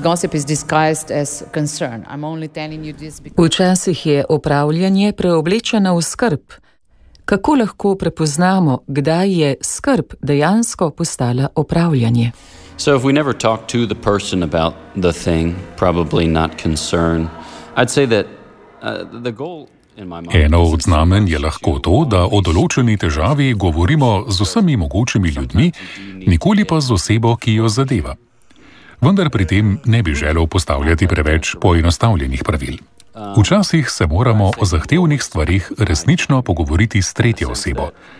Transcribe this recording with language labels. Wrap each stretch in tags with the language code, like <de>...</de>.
<en>gossip is disguised as concern. I'm only telling you this because</en> <sl>včasih je opravljanje preoblečeno v skrb. Kako lahko prepoznamo, kdaj je skrb dejansko postala opravljanje?</sl> <en>So if we never talk to the person about the thing, probably not concern. I'd say that the goal.</en> <sl>Eno od znamenj je lahko to, da o določeni težavi govorimo z vsemi mogočimi ljudmi, nikoli pa z osebo, ki jo zadeva. Vendar pri tem ne bi želel postavljati preveč poenostavljenih pravil. Včasih se moramo o zahtevnih stvarih resnično pogovoriti s tretjo osebo.</sl>